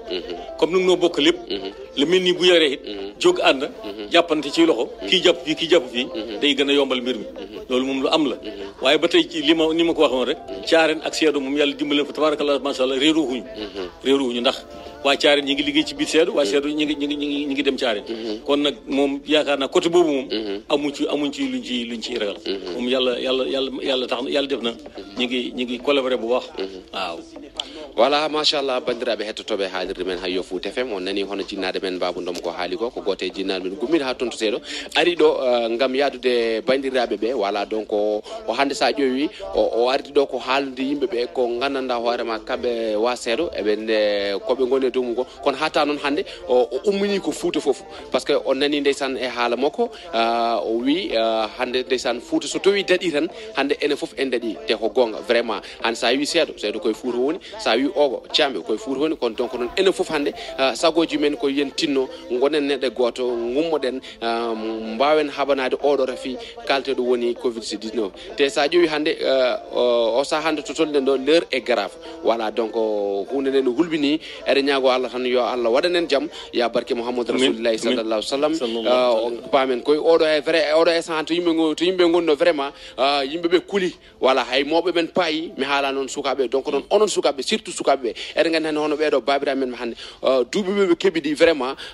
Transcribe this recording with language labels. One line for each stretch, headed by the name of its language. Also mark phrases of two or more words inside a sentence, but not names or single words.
Wolof: comme nag noo bokk lépp la mel ni bu yoree it jóg ànd jàppante ci loxo kii jàpp fii day gën a yombal mbir mi loolu moom lu am la waaye ba tey ci ni ma ko waxoon rek caareen ak seedo moom yàlla dimbaleen fa
Arabic: tabarakallah masha Allah
Wolof: réeruwuñu ndax waa caareen ñi ngi liggéey ci biir seedo waa seedo ñi ngi dem caareen kon nag moom yaakaar naa côté boobu moom amuñ ci luñ ci ragal moom yàlla tax yàlla def na ñi ngi collaboré bu baax waaw
Fula: voilà machallah bandiraɓe hettotoɓe haalirde men ha yo Fouta FM on nani hono jinnaɗe men Babou Ndom ko haali ko gote jinnaɗe men gummina ha toon to seeɗo ari ɗo gam yaadude bandiraɓe ɓe
French: voilà donc
Fula: o hande sa ƴeewi o ardi ɗo ko haalde yimɓeɓe ko gandanɗa hoorema kamɓe wa seeɗo eɓe koɓe goni e dow ko kono hata noon hande o ummini ko Fouta foof
French: par ce que
Fula: on nani ndeysan e haala makko o wi hande ndeysan Fouta so tawi daɗi tan hande enen foof en daɗi te ko gonga vraiment hande sa wi seeɗo koye Fouta woni sa wi ogo camɓe koye Fouta woni kono donc noon enen foof hande sagoji men ko yen tinno gonen neɗɗo goto gummoɗen mbawen haɓanade oɗo rafi kalteɗo woni covid-19 te sa ƴeewi hande o saha hande to tolɗen ɗo
French: l'heure est grave voilà donc
Fula: hunde nde no hulɓini eɗen ñaago Allah tan yo Allah waɗanen jaam ya barke Mouhamadou
Arabic: Rasulullahi sallallahu sallam
Fula: pamen koye oɗo e vrai oɗo instant to yimɓe gonno vraiment yimɓeɓe kuuli voilà hay mawɓe men paayi mi haala noon sukaɓe donc noon onon sukaɓe surtout sukaɓeɓe eɗen gandi hande hono ɓeɗo babiraɓe men hande duuɓi ɓe keeɓi ɗi vraiment